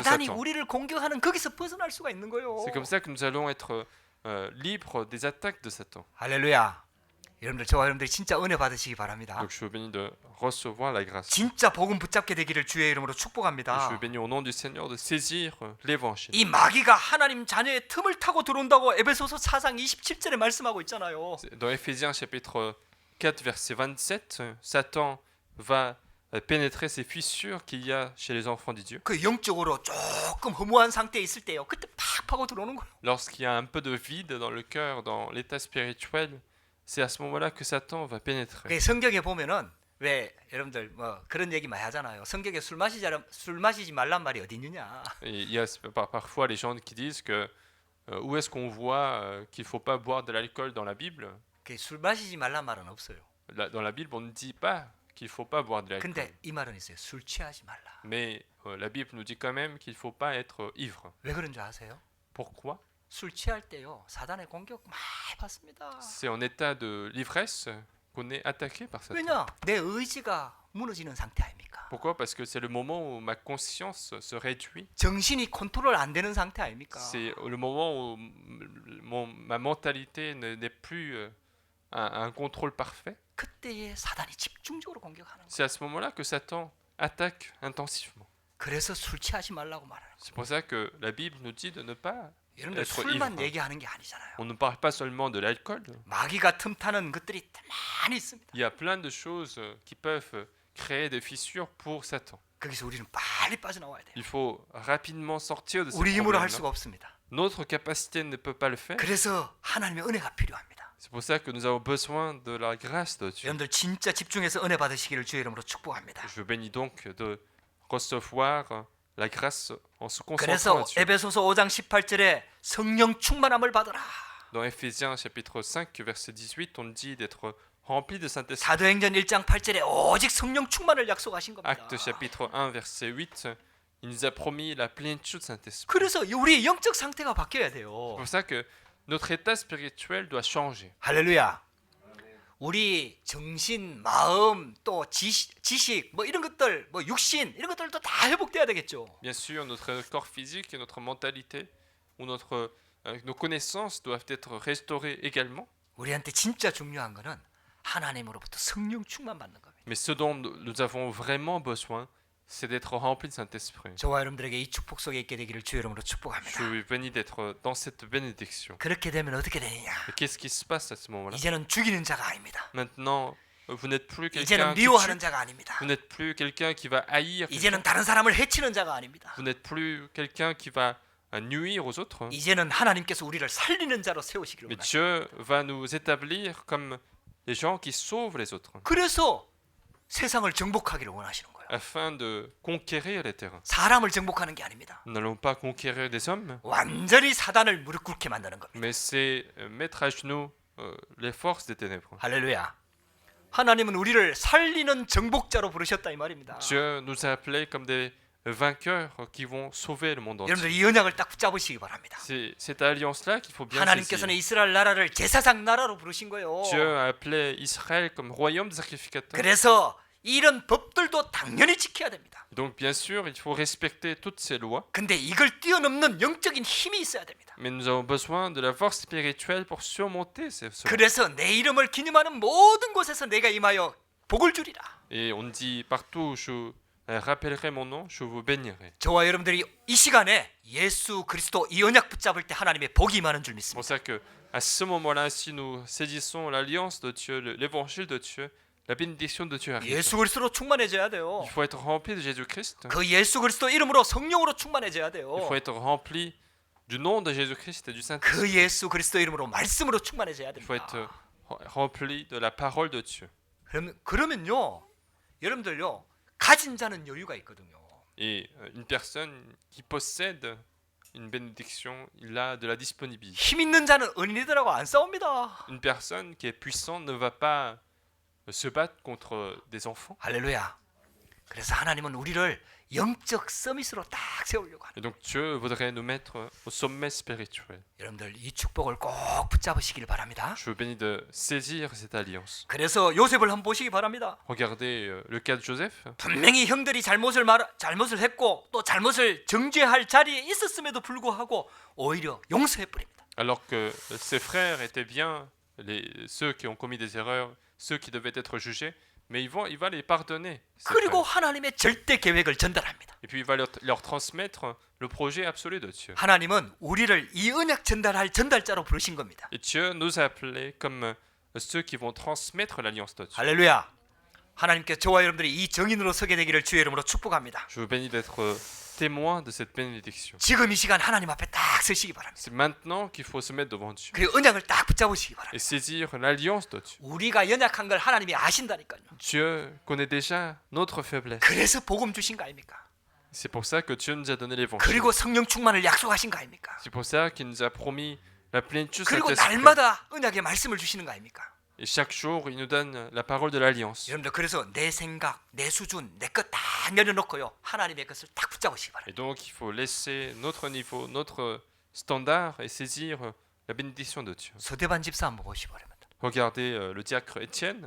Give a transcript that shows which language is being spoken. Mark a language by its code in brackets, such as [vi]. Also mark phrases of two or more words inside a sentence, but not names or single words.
[ko] 사단이 Satan. 우리를 공격하는 거기서 벗어날 수가 있는 거예요. [fr] C'est comme ça que nous allons être libres des attaques de Satan. [ko] 할렐루야. 여러분들 저와 여러분들이 진짜 은혜 받으시기 바랍니다. [fr] Donc je suis béni de recevoir la grâce. [ko] 진짜 복음 붙잡게 되기를 주의 이름으로 [fr] Je [ko] 축복합니다. [fr] suis béni au nom du Seigneur de saisir l'évangile. [ko] 이 마귀가 하나님 자녀의 틈을 타고 들어온다고 에베소서 4장 27절에 말씀하고 있잖아요. [fr] Dans Éphésiens chapitre 4 verset 27, Satan va pénétrer ces fissures qu'il y a chez les enfants de Dieu. [ko] 그 영적으로 조금 허무한 상태에 있을 때요. 그때 팍 파고 들어오는 거예요. [fr] Lorsqu'il y a un peu de vide dans le cœur, dans l'état spirituel, c'est à ce moment-là que Satan va pénétrer. [ko] 그 성경에 보면은 왜 여러분들 뭐 그런 얘기 많이 하잖아요. 성경에 술 마시지 말란 말이 어디 있느냐. [fr] Et il y a parfois les gens qui disent que où est-ce qu'on voit qu'il ne faut pas boire de l'alcool dans la Bible? [ko] 그 술 마시지 말란 말은 없어요. [fr] Dans la Bible, on ne dit pas qu'il ne faut pas boire de l'alcool. [ko] 근데 이 말은 있어요. 술 취하지 말라. [fr] Mais la Bible nous dit quand même qu'il ne faut pas être ivre. [ko] 왜 그런 줄 아세요? [fr] Pourquoi? [ko] 술 취할 때요. 사단의 공격 많이 받습니다. [fr] C'est en état de l'ivresse qu'on est attaqué par Satan. [ko] 왜냐? 내 의지가 무너지는 상태 아닙니까? [fr] Pourquoi? Parce que c'est le moment où ma conscience se réduit. [ko] 정신이 컨트롤 안 되는 상태 아닙니까? [fr] C'est le moment où ma mentalité n'est plus à un contrôle parfait. [ko] 그때에 사단이 집중적으로 공격하는 거예요. [fr] C'est à ce moment-là que Satan attaque intensivement. [ko] 그래서 술 취하지 말라고 말하는 거예요. [fr] C'est pour ça que la Bible nous dit de ne pas [ko] 여러분들 [fr] être [ko] 술만 [fr] ivre. [ko] 얘기하는 게 아니잖아요. [fr] On ne parle pas seulement de l'alcool. [ko] 마귀가 틈타는 것들이 많이 있습니다. [fr] Il y a plein de choses qui peuvent créer des fissures pour Satan. [ko] 거기서 우리는 빨리 빠져나와야 돼요. [fr] Il faut rapidement sortir de ce [ko] 우리 힘으로 할 [fr] problème. [ko] 수가 없습니다. [fr] Notre capacité ne peut pas le faire. [ko] 그래서 하나님의 은혜가 필요합니다. [fr] C'est pour ça que nous avons besoin de la grâce de Dieu. [ko] 여러분들 진짜 집중해서 은혜 받으시기를 주의 이름으로 축복합니다. [fr] Je bénis donc de recevoir la grâce en se concentrant [ko] 그래서 [fr] là-dessus. [ko] 에베소서 5장 18절에 성령 충만함을 받으라. [fr] Dans Éphésiens chapitre 5 verset 18, on dit d'être rempli de Saint-Esprit. [ko] 사도행전 1장 8절에 오직 성령 충만을 약속하신 겁니다. [fr] Acte chapitre 1 verset 8, il nous a promis la plénitude de Saint-Esprit. [ko] 그래서 우리의 영적 상태가 바뀌어야 돼요. [fr] C'est pour ça que notre état spirituel doit changer. [ko] 할렐루야. 우리 정신, 마음, 또 지식, 뭐 이런 것들, 뭐 육신 이런 것들도 다 회복돼야 되겠죠. [fr] Bien sûr, notre corps physique et notre mentalité ou nos connaissances doivent être restaurées également. [ko] 우리한테 진짜 중요한 거는 하나님으로부터 성령 충만 받는 겁니다. [fr] Mais ce dont nous avons vraiment besoin, c'est d'être remplis de Saint-Esprit. [ko] 저와 여러분들에게 이 축복 속에 있게 되기를 주의 이름으로 [fr] Je [ko] 축복합니다. [fr] suis béni d'être dans cette bénédiction. [ko] 그렇게 되면 어떻게 되느냐? [fr] Et qu'est-ce qui se passe à ce moment-là? [ko] 이제는 죽이는 자가 아닙니다. [fr] Maintenant, vous n'êtes plus quelqu'un [ko] 이제는 [fr] qui [ko] 미워하는 [fr] tue. [ko] 자가 아닙니다. [fr] Vous n'êtes plus quelqu'un qui va haïr. [ko] 이제는 다른 사람을 해치는 자가 아닙니다. [fr] Vous n'êtes plus quelqu'un qui va nuire aux autres. [ko] 이제는 하나님께서 우리를 살리는 자로 세우시기를 [fr] Mais [ko] 원하십니다. [fr] Dieu va nous établir comme les gens qui sauvent les autres, [ko] 그래서 세상을 정복하기를 원하시는 거예요. [fr] afin de conquérir les terrains. [ko] 사람을 정복하는 게 아닙니다. [fr] Nous n'allons pas conquérir des hommes, [ko] 완전히 사단을 무릎 꿇게 만드는 겁니다. [fr] mais c'est mettre à genoux les forces des ténèbres. [ko] 할렐루야. 하나님은 우리를 살리는 정복자로 부르셨다 이 말입니다. [fr] Dieu nous a appelés comme des vainqueurs qui vont sauver le monde [ko] 여러분들 [fr] entier. [ko] 이 언약을 딱 붙잡으시기 바랍니다. [fr] C'est cette alliance-là qu'il faut bien [ko] 하나님께서는 [fr] saisir. [ko] 이스라엘 나라를 제사장 나라로 부르신 거예요. [fr] Dieu a appelé Israël comme royaume sacrificateur. [ko] 그래서 이런 법들도 당연히 지켜야 됩니다. [fr] Donc bien sûr, il faut respecter toutes ces lois, [ko] 근데 이걸 뛰어넘는 영적인 힘이 있어야 됩니다. [fr] mais nous avons besoin de la force spirituelle pour surmonter cela. [ko] 그래서 내 이름을 기념하는 모든 곳에서 내가 임하여 복을 주리라. [fr] Et on dit partout, je rappellerai mon nom, je vous bénirai. [ko] 저와 여러분들이 이 시간에 예수 그리스도 이 언약 붙잡을 때 하나님의 복이 임하는 줄 [fr] C'est pour [ko] 믿습니다. [fr] ça que à ce moment-là, si nous saisissons l'alliance de Dieu, l'évangile de Dieu, la bénédiction de Dieu arrive. [ko] 예수 그리스도로 충만해져야 돼요. [fr] Il faut être rempli de Jésus-Christ. [ko] 그 예수 그리스도 이름으로 성령으로 충만해져야 돼요. [fr] Il faut être rempli du nom de Jésus-Christ et du Saint-Esprit. [ko] 그 예수 그리스도 이름으로 말씀으로 충만해져야 [fr] Il faut être [ko] 됩니다. [fr] rempli de la parole de Dieu. [ko] 그러면요, 여러분들요, 가진 자는 여유가 있거든요. [fr] Et une personne qui possède une bénédiction, il a de la disponibilité. [ko] 힘 있는 자는 어린이들하고 안 싸웁니다. [fr] Une personne qui est puissante ne va pas se battre contre des enfants. [ko] 할렐루야. 그래서 하나님은 우리를 영적 서밋으로 딱 세우려고 하는. [fr] Et donc Dieu voudrait nous mettre au sommet spirituel. [ko] 여러분들 이 축복을 꼭 붙잡으시길 바랍니다. [fr] Je vous bénis de saisir cette alliance. [ko] 그래서 요셉을 한번 보시기 바랍니다. [fr] Regardez le cas de Joseph. [ko] 분명히 형들이 잘못을 했고 또 잘못을 정죄할 자리에 있었음에도 불구하고 오히려 용서해 버립니다. [fr] Alors que ses frères étaient bien, ceux qui ont commis des erreurs, ceux qui devaient être jugés, mais il va les pardonner. ses [ko] 그리고 [fr] frères. [ko] 하나님의 절대 계획을 전달합니다. [fr] Et puis il va leur transmettre le projet absolu de Dieu. [ko] 하나님은 우리를 이 언약 전달할 전달자로 부르신 겁니다. [fr] Et Dieu nous a appelés comme ceux qui vont transmettre l'alliance de Dieu. [ko] 할렐루야. 하나님께 저와 여러분들이 이 정인으로 서게 되기를 주의 이름으로 축복합니다. [fr] Je vous bénis d'être témoin de cette bénédiction. [ko] 지금 이 시간 하나님 앞에 딱 서시기 바랍니다. [fr] C'est maintenant qu'il faut se mettre devant Dieu [ko] 그리고 언약을 딱 붙잡으시기 바랍니다. [fr] et saisir l'alliance de Dieu. [ko] 우리가 연약한 걸 하나님이 아신다니까요. [fr] Dieu connaît déjà notre faiblesse. [ko] 그래서 복음 주신 거 아닙니까? [fr] C'est pour ça que Dieu nous a donné l'évangile. [ko] 그리고 성령 충만을 약속하신 거 아닙니까? [fr] C'est pour ça qu'il nous a promis la plénitude de [ko] 그리고 [fr] Saint-Esprit. [ko] 날마다 언약의 말씀을 주시는 거 아닙니까? [fr] Et chaque jour, il nous donne la parole de l'alliance. [ko] 여러분들 그래서 내 생각, 내 수준, 내 것 다 내려놓고요. 하나님의 것을 딱 붙잡으시기 바랍니다. [fr] Et donc, il faut laisser notre niveau, notre standard et saisir la bénédiction de Dieu. [ko] 서대반 집사 한번 보시기 바랍니다. [fr] Regardez le diacre Étienne.